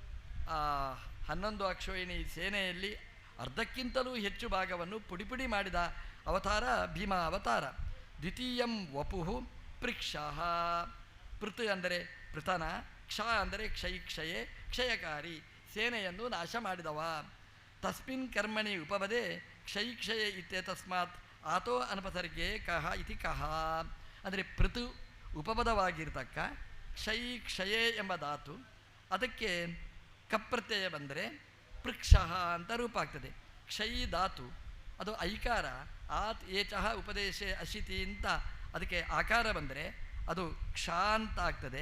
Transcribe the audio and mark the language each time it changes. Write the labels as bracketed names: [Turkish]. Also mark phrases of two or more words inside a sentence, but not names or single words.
[Kannada] 11 ಅಕ್ಷೋಹಿಣಿ ಸೇನೆಯಲ್ಲಿ ಅರ್ಧಕ್ಕಿಂತಲೂ ಹೆಚ್ಚು ಭಾಗವನ್ನು ಪುಡಿ ಮಾಡಿದ ಅವತಾರ ಭೀಮ ಅವತಾರ. [Sanskrit] ದ್ವಿತೀಯಂ ವಪುಹು ಪೃಕ್ಷಃ. [Kannada] ಪೃಥ್ ಅಂದರೆ ಪೃತನ, ಕ್ಷ ಅಂದರೆ [Sanskrit] ಕ್ಷಯೇ ಕ್ಷಯಕಾರಿ, [Kannada] ಸೇನೆಯನ್ನು ನಾಶ ಮಾಡಿದವ. [Sanskrit] ತಸ್ಮಿನ್ ಕರ್ಮಣಿ ಉಪಪದೇ ಕ್ಷಯೇ ಇತ್ಯೇತಸ್ಮಾತ್ ಆತೋ ಅನಪಸರ್ಗೆ ಕಹ ಇತಿ ಕಹ. [Kannada] ಅಂದರೆ ಪೃಥು ಉಪಪದವಾಗಿರ್ತಕ್ಕ ಕ್ಷಯೇ ಎಂಬ ಧಾತು, ಅದಕ್ಕೆ ಕಪ್ರತ್ಯಯ ಬಂದರೆ ಪೃಕ್ಷಃ ಅಂತ ರೂಪ ಆಗ್ತದೆ. ಕ್ಷಯಿ ಧಾತು ಅದು ಐಕಾರ. [Sanskrit] ಆತ್ ಏಚಃ ಉಪದೇಶೆ ಅಶಿತಿ [Kannada] ಅಂತ ಅದಕ್ಕೆ ಆಕಾರ ಬಂದರೆ ಅದು ಕ್ಷ ಅಂತ ಆಗ್ತದೆ.